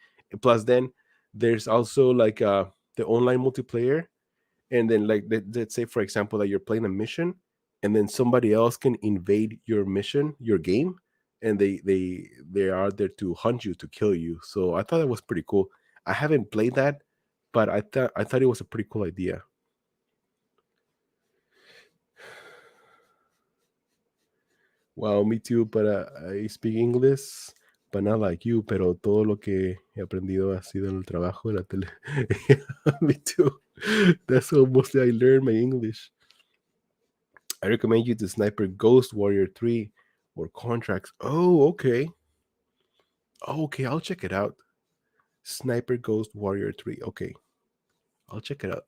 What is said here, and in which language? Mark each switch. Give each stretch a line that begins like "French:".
English: And plus, then there's also like the online multiplayer, and then like let's say for example that you're playing a mission, and then somebody else can invade your mission, your game, and they are there to hunt you, to kill you. So I thought that was pretty cool. I haven't played that, but I thought it was a pretty cool idea. Wow, me too, but I speak English, but not like you,
Spanish: pero todo lo que he aprendido ha sido en el trabajo, en la tele.
English: Me too. That's how mostly I learned my English. I recommend you to Sniper Ghost Warrior 3 or Contracts. Oh, okay. Okay, I'll check it out. Sniper Ghost Warrior 3. Okay, I'll check it out.